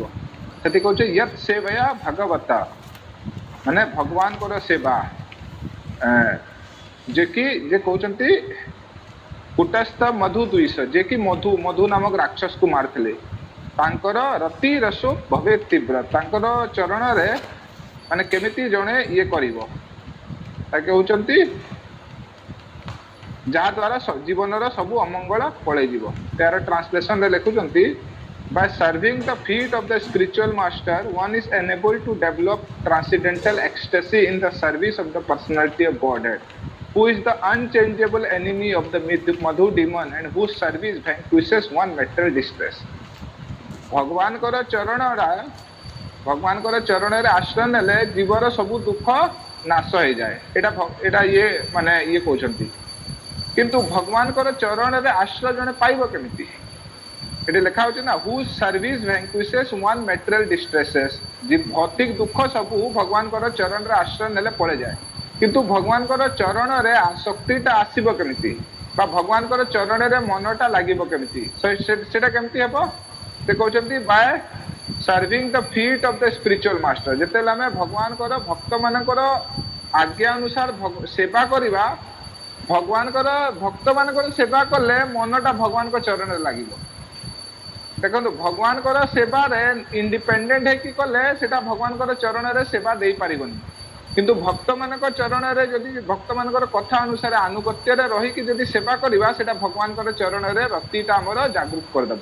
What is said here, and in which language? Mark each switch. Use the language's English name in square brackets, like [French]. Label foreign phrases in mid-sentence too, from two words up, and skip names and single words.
[Odia] ସେଠି କହୁଛି [Sanskrit] ୟତ୍ ସେବୟା ଭାଗବତ, [Odia] ମାନେ ଭଗବାନଙ୍କର ସେବା, ଯେ କି ଯେ କହୁଛନ୍ତି [Sanskrit] କୁଟସ୍ଥ ମଧୁ ଦୁଇଶ, [Odia] ଯେ କି ମଧୁ ନାମକ ରାକ୍ଷସକୁ ମାରିଥିଲେ, ତାଙ୍କର [Sanskrit] ରତି ରସ ଭବେ ତୀବ୍ର, [Odia] ତାଙ୍କର ଚରଣରେ ମାନେ କେମିତି ଜଣେ ଇଏ କରିବ, ତାକେ ହଉଛନ୍ତି ଯାହା ଦ୍ୱାରା ଜୀବନର ସବୁ ଅମଙ୍ଗଳ ପଳେଇଯିବ। ତାର ଟ୍ରାନ୍ସଲେସନରେ ଲେଖୁଛନ୍ତି [English] by serving the feet of the spiritual master one is enabled to develop transcendental ecstasy in the service of the personality of Godhead, who is the unchangeable enemy of the Madhu demon and whose service vanquishes one material distress। [Odia] ଭଗବାନଙ୍କର ଚରଣରେ ଆଶ୍ରୟ ନେଲେ ଜୀବର ସବୁ ଦୁଃଖ ନାଶ ହେଇଯାଏ, ଏଇଟା ଇଏ ମାନେ ଇଏ କହୁଛନ୍ତି। କିନ୍ତୁ ଭଗବାନଙ୍କର ଚରଣରେ ଆଶ୍ରୟ ଜଣେ ପାଇବ କେମିତି? ଏଠି ଲେଖା ହଉଛି ନା [English] whose service vanquishes one material distresses, [Odia] ଭୌତିକ ଦୁଃଖ ସବୁ ଭଗବାନଙ୍କର ଚରଣରେ ଆଶ୍ରୟ ନେଲେ ପଳେଇଯାଏ, କିନ୍ତୁ ଭଗବାନଙ୍କର ଚରଣରେ ଶକ୍ତିଟା ଆସିବ କେମିତି, ବା ଭଗବାନଙ୍କର ଚରଣରେ ମନଟା ଲାଗିବ କେମିତି, ସେଟା କେମିତି ହେବ? ସେ କହୁଛନ୍ତି [English] by serving the feet of the spiritual master। [Odia] ଯେତେବେଳେ ଆମେ ଭଗବାନଙ୍କର ଭକ୍ତମାନଙ୍କର ଆଜ୍ଞା ଅନୁସାର ସେବା କରିବା, ଭକ୍ତମାନଙ୍କର ସେବା କଲେ ମନଟା ଭଗବାନଙ୍କ ଚରଣରେ ଲାଗିବ। ଦେଖନ୍ତୁ ଭଗବାନଙ୍କର ସେବାରେ ଇଣ୍ଡିପେଣ୍ଡେଣ୍ଟ ହେଇକି କଲେ ସେଟା ଭଗବାନଙ୍କର ଚରଣରେ ସେବା ଦେଇପାରିବନି, କିନ୍ତୁ ଭକ୍ତମାନଙ୍କ ଚରଣରେ ଯଦି ଭକ୍ତମାନଙ୍କର କଥା ଅନୁସାରେ ଆନୁଗତ୍ୟରେ ରହିକି ଯଦି ସେବା କରିବା, ସେଟା ଭଗବାନଙ୍କର ଚରଣରେ ରତିଟା ଆମର ଜାଗୃତ କରିଦେବ।